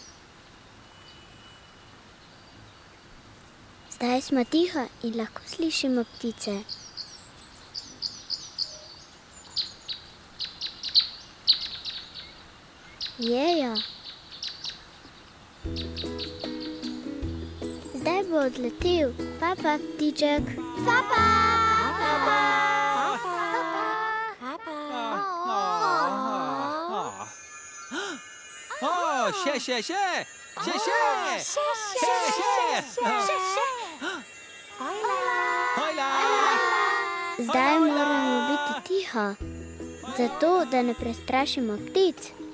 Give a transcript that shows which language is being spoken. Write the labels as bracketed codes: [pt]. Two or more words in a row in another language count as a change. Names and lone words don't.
[sl] Zdaj smo tiho in lahko slišimo ptice. Jejo. Zdaj bo odletel. Papa, ptiček. Papa! Papa! Zdaj moramo biti tiho, zato da ne prestrašimo ptic.